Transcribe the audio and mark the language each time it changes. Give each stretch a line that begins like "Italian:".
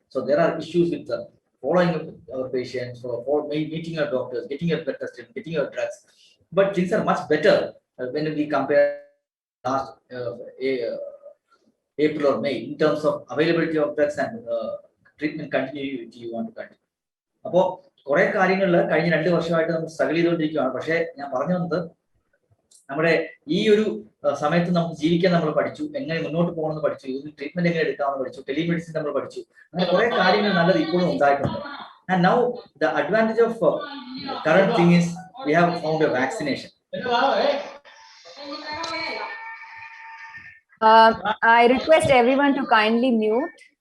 English: So there are issues with following our patients, for meeting your doctors, getting your blood tested, getting your drugs. But things are much better when we compare last April or May in terms of availability of drugs and treatment continuity you want to continue.
Malayalam: അപ്പോൾ കുറെ കാര്യങ്ങളിൽ കഴിഞ്ഞ 2 വർഷമായിട്ട് നമ്മൾ struggle ചെയ്തുകൊണ്ടിരിക്കുകയാണ്. പക്ഷേ ഞാൻ പറഞ്ഞു വന്നത് നമ്മുടെ ഈ ഒരു സമയത്ത് നമുക്ക് ജീവിക്കാൻ നമ്മൾ പഠിച്ചു, എങ്ങനെ മുന്നോട്ട് പോകണമെന്ന് പഠിച്ചു, ഇതിന് ട്രീറ്റ്മെന്റ് എങ്ങനെ എടുക്കാമെന്ന് പഠിച്ചു, ടെലിമെഡിസിൻ നമ്മൾ പഠിച്ചു. അങ്ങനെ കുറെ കാര്യങ്ങൾ നല്ലത് ഇപ്പോഴും ഉണ്ടായിട്ടുണ്ട്.
English: And now the advantage of current thing is we have found a vaccination. I request everyone to kindly mute.